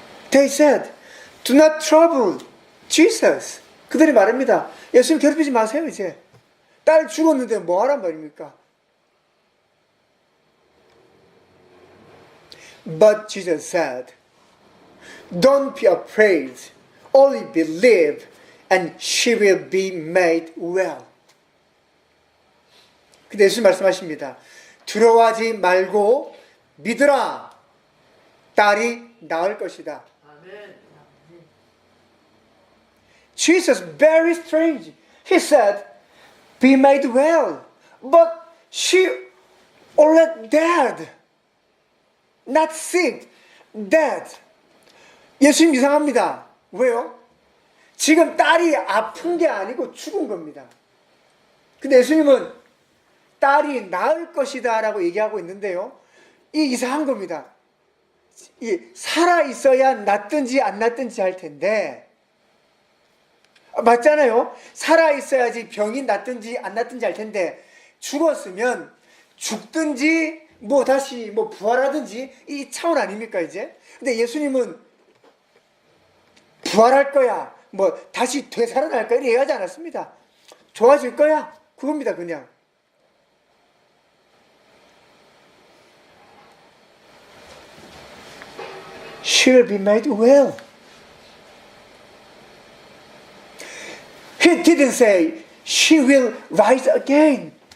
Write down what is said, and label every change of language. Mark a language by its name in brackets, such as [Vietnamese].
[English] They said, do not trouble Jesus. [Korean] 그들이 말합니다. 예수님 괴롭히지 마세요, 이제. 딸 죽었는데 뭐 하란 말입니까? [English] But Jesus said, don't be afraid. Only believe and she will be made well. [Korean] 근데 예수님 말씀하십니다. 두려워하지 말고 믿으라. 딸이 나을 것이다. [English] Jesus, very strange. He said, be made well. But she already dead. Not sick, dead. [Korean] 예수님 이상합니다. 왜요? 지금 딸이 아픈 게 아니고 죽은 겁니다. 근데 예수님은 딸이 낳을 것이다 라고 얘기하고 있는데요. 이 이상한 겁니다. 이 살아 있어야 낳든지 안 낳든지 할 텐데, 맞잖아요. 살아 있어야지 병이 낫든지 안 낫든지 할 텐데, 죽었으면 죽든지 뭐 다시 뭐 부활하든지 이 차원 아닙니까 이제? 근데 예수님은 부활할 거야, 뭐 다시 되살아날 거야 이렇게 얘기하지 않았습니다. 좋아질 거야, 그겁니다. 그냥 [English] She will be made well. He didn't say she will rise again.